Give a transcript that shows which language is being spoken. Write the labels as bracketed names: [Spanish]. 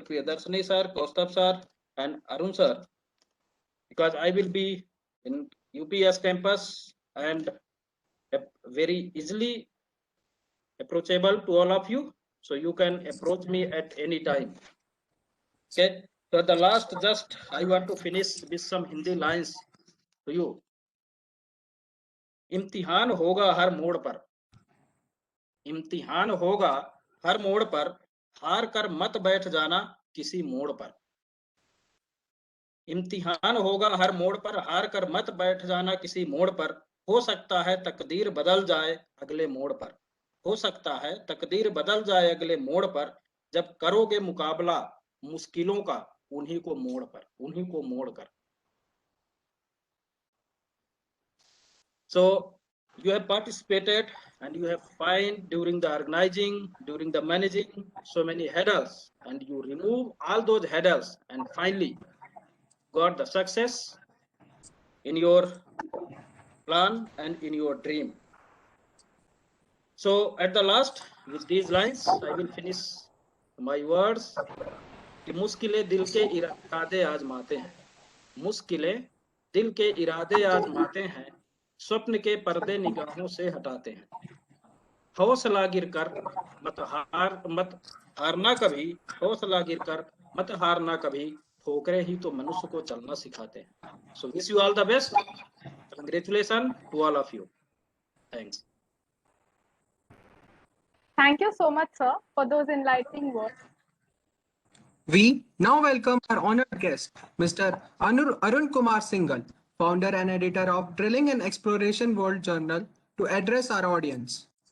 [English] Priyadarshini sir, Kaustubh sir, and Arun sir, because I will be in UPS campus and very easily approachable to all of you. So you can approach me at any time. Okay. So the last, just I want to finish with some Hindi lines to you. [Hindi] इम्तिहान होगा हर मोड़ पर, इम्तिहान होगा हर मोड़ पर, हार कर मत बैठ जाना किसी मोड़ पर। इम्तिहान होगा हर मोड़ पर, हार कर मत बैठ जाना किसी मोड़ पर। हो सकता है तकदीर बदल जाए अगले मोड़ पर, हो सकता है तकदीर बदल जाए अगले मोड़ पर, जब करोगे मुकाबला मुश्किलों का उन्हीं को मोड़ पर, उन्हीं को मोड़ कर। [English] So you have participated and you have find during the organizing, during the managing so many hurdles, and you remove all those hurdles and finally got the success in your plan and in your dream. So at the last, with these lines, I will finish my words. [Hindi] कि मुश्किलें दिल के इरादे आजमाते हैं, मुश्किलें दिल के इरादे आजमाते हैं, स्वप्न के पर्दे निगाहों से हटाते हैं। हौसला गिरकर मत हारना कभी, हौसला गिरकर मत हारना कभी, ठोकरें ही तो मनुष्य को चलना सिखाते हैं। [English] So wish you all the best. Congratulations to all of you. Thanks. Thank you so much, sir, for those enlightening words. We now welcome our honored guest, Mr. Arun Kumar Singhal, founder and editor of Drilling and Exploration World Journal, to address our audience.